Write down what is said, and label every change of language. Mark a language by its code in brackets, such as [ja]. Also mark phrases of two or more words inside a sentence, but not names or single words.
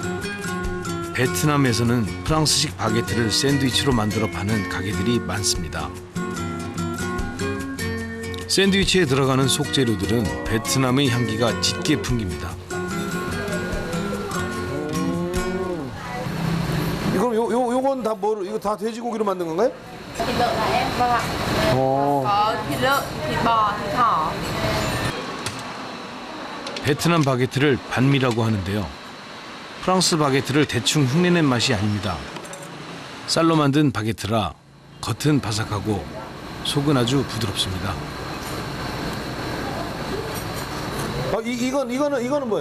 [ko] 베트남에서는 프랑스식 바게트를 샌드위치로 만들어 파는 가게들이 많습니다. 샌드위치에 들어가는 속재료들은 베트남의 향기가 짙게 풍깁니다. 이건 요건 다 이거 다 돼지고기로 만든 건가요? [vi] Thịt lợn là em vâng ạ. Có thịt lợn, thịt bò, thịt thỏ. [ko] 베트남 바게트를 반미라고 하는데요. 프랑스 바게트를 대충 흉내낸 맛이 아닙니다. 쌀로 만든 바게트라 겉은 바삭하고 속은 아주 부드럽습니다. 이거는 뭐예요?